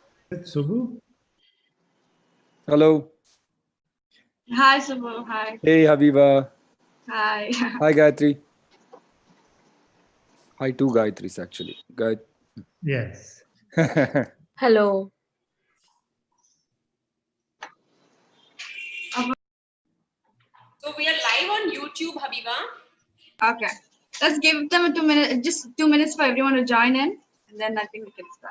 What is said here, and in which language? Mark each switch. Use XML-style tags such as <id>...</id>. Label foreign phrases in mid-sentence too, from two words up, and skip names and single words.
<en>Subbu? Hello. Hi, Subbu. Hi. Hey, Habiba. Hi. Hi, Gayatri. Hi, two Gayatris actually. Yes. Hello. So we are live on YouTube, Habiba. Okay. Let's give them 2 minutes, just 2 minutes for everyone to join in, and then I think we can start.</en>